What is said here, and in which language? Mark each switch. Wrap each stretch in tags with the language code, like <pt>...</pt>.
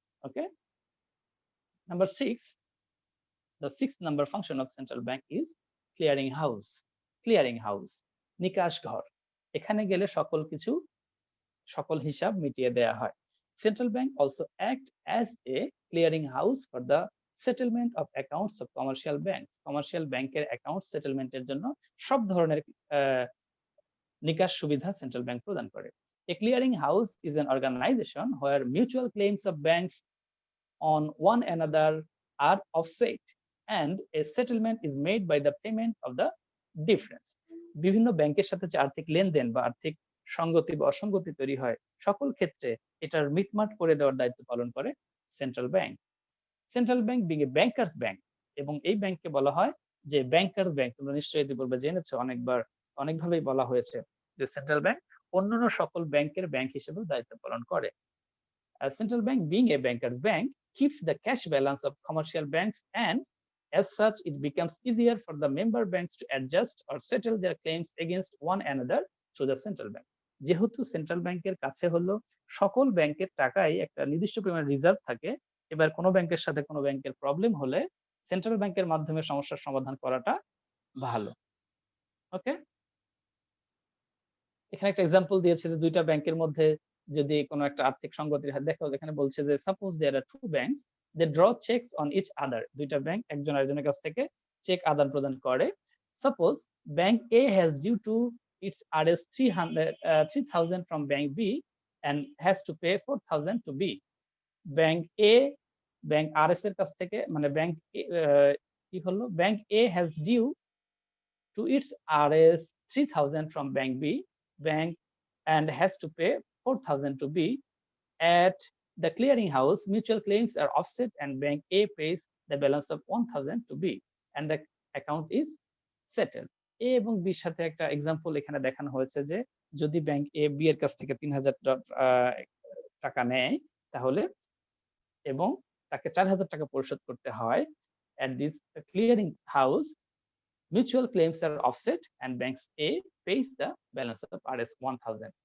<en>Okay, number 6, the sixth number function of central bank is clearing house.</en> <bn>Clearing house, নিকাশ ঘর। এখানে গেলে সকল হিসাব মিটিয়ে দেয়া হয়।</bn> <en>Central bank also act as a clearing house for the settlement of accounts of commercial banks. Commercial banker account settlement</en> <bn>এর জন্য সব ধরনের নিকাশ সুবিধা সেন্ট্রাল ব্যাংক প্রদান করে।</bn> <en>A clearing house is an organization where mutual claims of banks on one another are offset and a settlement is made by the payment of the difference.</en> <bn>বিভিন্ন ব্যাংকের সাথে যে আর্থিক লেনদেন বা আর্থিক সঙ্গতি বা অসঙ্গতি তৈরি হয়, সকল ক্ষেত্রে এটার মিটমাট করে দেওয়ার দায়িত্ব পালন করে central bank. Central bank</bn> <en>being a bankers bank,</en> <bn>এবং এই ব্যাংককে বলা হয় যে ব্যাংকার্স ব্যাংক। তোমরা নিশ্চয়ই ইতিপূর্বে জেনেছো, অনেকভাবেই বলা হয়েছে যে সেন্ট্রাল ব্যাংক অন্যান্য সকল ব্যাংকের ব্যাংক হিসেবেও দায়িত্ব পালন করে।</bn> <en>Central bank being a banker's bank keeps the cash balance of commercial banks, and as such it becomes easier for the member banks to adjust or settle their claims against one another through the central bank.</en> <bn>যেহেতু central ব্যাংকের কাছে হলো সকল ব্যাংকের টাকাই একটা নির্দিষ্ট পরিমাণ রিজার্ভ থাকে, এবার কোনো ব্যাংকের সাথে কোনো ব্যাংকের প্রবলেম হলে সেন্ট্রাল ব্যাংকের মাধ্যমে সমস্যার সমাধান করাটা ভালো। ওকে, এখানে একটা এক্সাম্পল দিয়েছে যে দুইটা ব্যাংকের মধ্যে যদি কোনো একটা আর্থিক সংগতির দেখো, এখানে বলছে যে</bn> <en>Suppose there are two banks they draw cheques on each other.</en> <bn>দুইটা ব্যাংক একজন আরেকজনের কাছ থেকে চেক আদান প্রদান করে।</bn> <en>Suppose bank A has due to its RS 3000 from bank B and has to pay 4000 to B.</en> <bn>Bank আর S এর কাছ থেকে, মানে ব্যাংক কি হলো,</bn> <en>Bank A has due to its RS 3000 from Bank B, bank and has to pay 4000 to B. At the clearing house, mutual claims are offset and Bank A pays the balance of 1000 to B, and the account is settled.</en> <bn>A এবং B এর সাথে একটা example এখানে দেখানো হয়েছে যে যদি bank A B এর কাছ থেকে 3000 টাকা নেয় তাহলে এবং তাকে 4000 টাকা পরিশোধ করতে হয়,</bn> <en>at this clearing house mutual claims are offset and banks A pays the balance of RS 1000.</en>